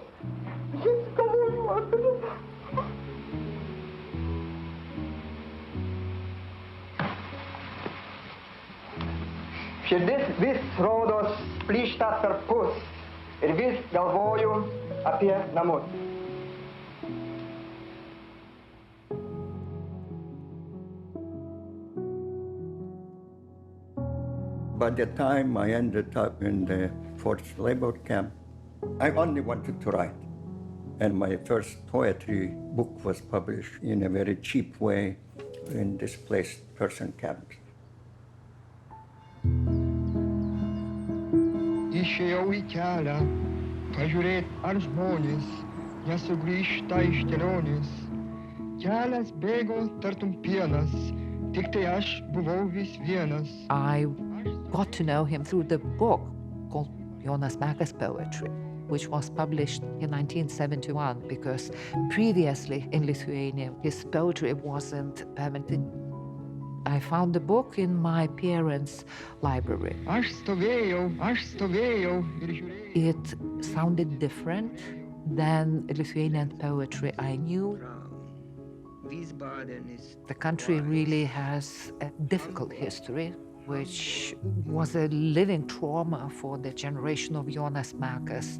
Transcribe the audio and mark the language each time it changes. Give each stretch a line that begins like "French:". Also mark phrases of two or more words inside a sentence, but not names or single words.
Lithuanian: Jis galvoju, Širdis vis rodos plyšta tarpus ir vis galvoju apie namus.
English: By the time I ended up in the forced labor camp, I only wanted to write. And my first poetry book was published in a very cheap way in displaced person camps.
Lithuanian: Išėjau į kelią, pažiūrėt, ar žmonės nesugrįžta iš kelionės. Kelias bėgo tartum pienas, tik tai aš buvau vis vienas.
English: I got to know him through the book called Jonas Mekas Poetry, which was published in 1971, because previously in Lithuania his poetry wasn't permitted. I found the book in my parents' library.
Lithuanian: Aš stovėjau ir žiūrėjau.
English: It sounded different than Lithuanian poetry I knew. The country really has a difficult history, which was a living trauma for the generation of Jonas Mekas.